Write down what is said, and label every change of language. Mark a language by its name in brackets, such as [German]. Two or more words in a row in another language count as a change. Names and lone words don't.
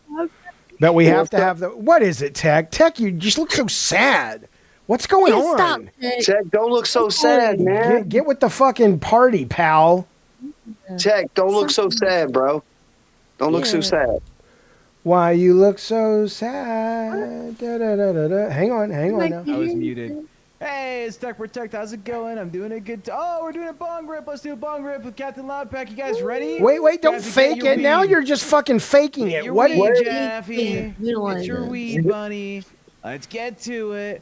[English] But we have to have the... What is it, Tech? Tech, you just look so sad. What's going on? Stop, Tech, don't look so sad, man. Get with the fucking party, pal. Tech, don't look so sad, bro. Don't look so sad. Why you look so sad? Da, da, da, da, da. Hang on now. I was muted. Hey, it's Tech Protect. How's it going? I'm doing a good... we're doing a bong rip. Let's do a bong rip with Captain Loudpack. You guys ready? Wait, don't fake it. Now you're just fucking faking it. What What? Jaffee? Get your weed, bunny. Let's get to it.